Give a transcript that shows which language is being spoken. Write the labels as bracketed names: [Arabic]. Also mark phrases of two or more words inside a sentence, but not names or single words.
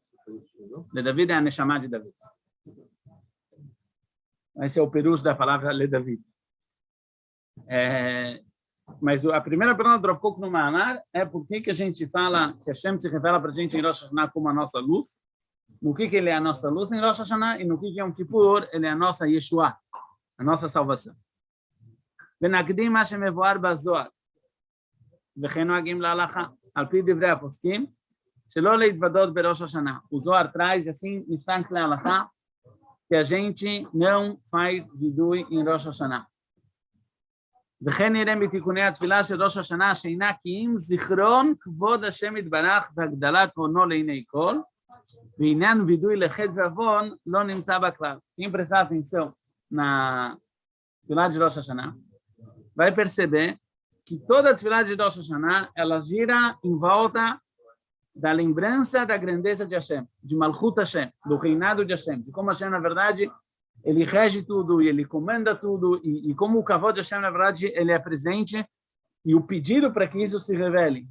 [Portuguese] Le David é a Neshama de David. Esse é o perush da palavra le David. Mas a primeira pergunta do Rav Kook no Ma'amar é por que a gente fala que Hashem se revela para a gente em Rosh Hashanah como a nossa luz, no que ele é a nossa luz em Rosh Hashanah e no que Yom Kippur ele é a nossa Yeshua, a nossa salvação. [Hebrew] ונקדים מה שמבואר בזוהר, וכן נוהגים להלכה, על פי דברי הפוסקים, שלא להתוודות בראש השנה. [Portuguese] O Zohar traz assim, instante להלכה, que a gente não faz vidui em Rosh Hashanah. [Hebrew] וכן נראה בתיקוני התפילה של ראש השנה שאינה כי אם זיכרון כבוד השם יתברך והגדלת הונו לעיני כל, ועניין וידוי לחטא ועוון לא נמצא בכלל. [Portuguese] אם prestar atenção na tefilá de Rosh Hashanah, vai perceber que toda a tefilá de Rosh Hashanah ela gira em volta da lembrança da grandeza de Hashem, de [Hebrew] מלכות השם, [Portuguese] do reinado de Hashem, de como Hashem, na verdade, ele rege tudo e ele comanda tudo, e como o Kavod de Hashem, na verdade, ele é presente, e o pedido para que isso se revele.